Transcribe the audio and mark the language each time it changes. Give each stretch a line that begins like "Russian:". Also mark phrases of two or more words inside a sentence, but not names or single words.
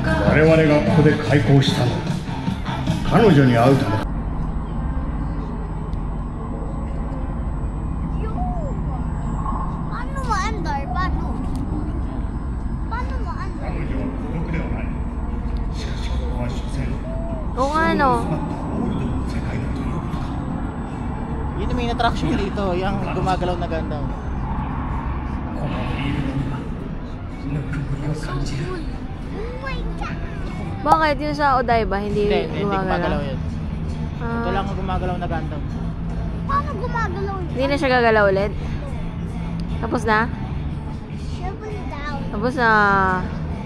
Japanese: 我々がここで開港したのは彼女に会うためだ。
Filipino: Paano maandar? Paano? Paano maandar?
Japanese: 彼女は孤独ではない。しかしここは所詮
Filipino: Oo nga, no?
Japanese: オールドの世界だということだ。
Filipino: Yun yung
English: main attraction
Filipino: dito, yung gumagalaw na Gundam.
Japanese: このフィールドにはぬくもりを感じる。
English: Oh my God!
Filipino: Bakit yung sa Odaiba hindi Hindi gumagalaw gumagalaw? yun. Ito Ah, lang ang gumagalaw na Gundam. Paano gumagalaw yun? hindi na siya gagalaw ulit? Tapos na?
English: Triple down.
Filipino: Tapos na.